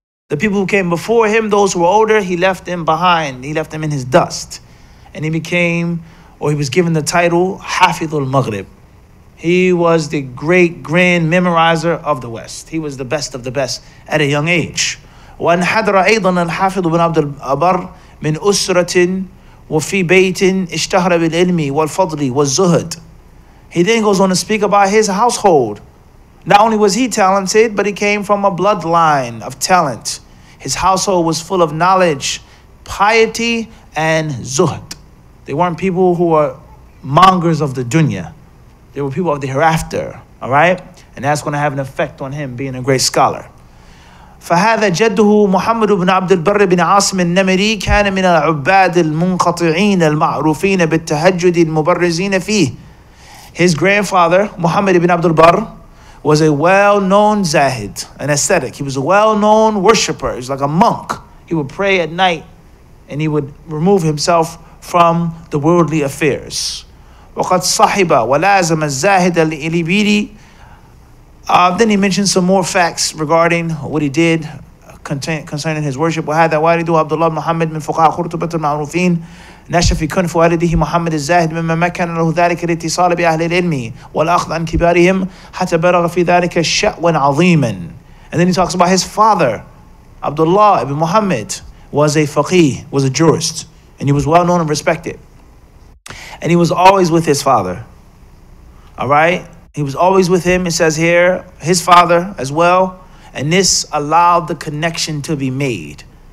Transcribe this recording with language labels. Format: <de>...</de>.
<en>The people who came before him, those who were older, he left them behind. He left them in his dust. And he was given the title Hafidhul Maghrib. He was the great grand memorizer of the West. He was the best of the best at a young age.</en> <ar>وَانْحَدْرَ أَيْضًا الْحَافِظُ بن عبد البر من أسرة وفي بيت اشتهر بالعلم والفضل والزهد.</ar> <en>He then goes on to speak about his household. Not only was he talented, but he came from a bloodline of talent. His household was full of knowledge, piety, and zuhd. They weren't people who were mongers of the dunya. They were people of the hereafter, all right? And that's going to have an effect on him being a great scholar.</en> <ar>فهذا جده محمد بن عبد البر بن عاصم النمري كان من العباد المنقطعين المعروفين بالتهجد المبرزين فيه.</ar> <en>His grandfather, Muhammad ibn Abdul Barr, was a well-known zahid, an ascetic. He was a well-known worshipper. He was like a monk. He would pray at night and he would remove himself from the worldly affairs.</en> <ar>وقد صحب ولازم الزاهد الإليبيري.</ar> <en>Then he mentioned some more facts regarding what he did concerning his worship.</en> <ar>وهذا والده عبد الله محمد من فقهاء قرطبة المعروفين نشأ في كنف والده محمد الزاهد مما مكن له ذلك الاتصال بأهل العلم والأخذ عن كبارهم حتى بلغ في ذلك شأوا عظيما.</ar> <en>And then he talks about his father, Abdullah ibn Muhammad, was a faqih, was a jurist, and he was well known and respected. And he was always with his father. All right? He was always with him. It says here, his father as well. And this allowed the connection to be made.</en>